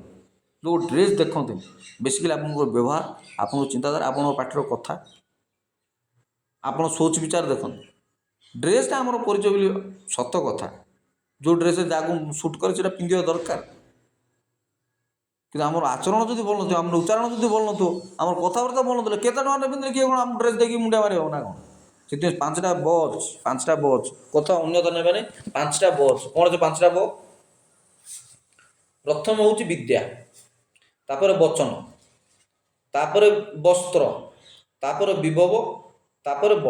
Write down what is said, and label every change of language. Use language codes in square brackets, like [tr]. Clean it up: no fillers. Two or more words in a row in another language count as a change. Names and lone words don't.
[or] ଯେଉଁ ଡ୍ରେସ୍ ଦେଖନ୍ତିନି ବେସିକାଲି ଆପଣଙ୍କର ବ୍ୟବହାର ଆପଣଙ୍କ ଚିନ୍ତାଧାରା ଆପଣଙ୍କ ପାଟିର କଥା ଆପଣ [hi] सोच विचार [or] ଦେଖନ୍ତୁ। ଡ୍ରେସ୍ଟା ଆମର ପରିଚୟ ବୋଲି ସତ କଥା। ଯେଉଁ ଡ୍ରେସ୍ ଯାହାକୁ ସୁଟ୍ କରେ ସେଇଟା ପିନ୍ଧିବା ଦରକାର। କିନ୍ତୁ ଆମର ଆଚରଣ ଯଦି ଭଲ ନଥିବ, ଆମର ଉଚ୍ଚାରଣ ଯଦି ଭଲ ନଥିବ, ଆମର କଥାବାର୍ତ୍ତା ଭଲ ନଥିଲେ କେତେ ଟଙ୍କା ନେବେ କିଏ କ'ଣ ଆମ ଡ୍ରେସ୍ ଦେଇକି ମୁଣ୍ଡିଆ ମାରିବ ନା କ'ଣ? ସେଥିପାଇଁ ପାଞ୍ଚଟା ବଚ୍ କଥା ଅନ୍ୟତା ନେବେ ନାହିଁ। ପାଞ୍ଚଟା ବଚ୍ କ'ଣ ଅଛି? ପାଞ୍ଚଟା ବ ପ୍ରଥମ ହେଉଛି ବିଦ୍ୟା, ତାପରେ ବଚନ, ତାପରେ ବସ୍ତ୍ର, ତାପରେ ବିଭବ, ତାପରେ ବଳ।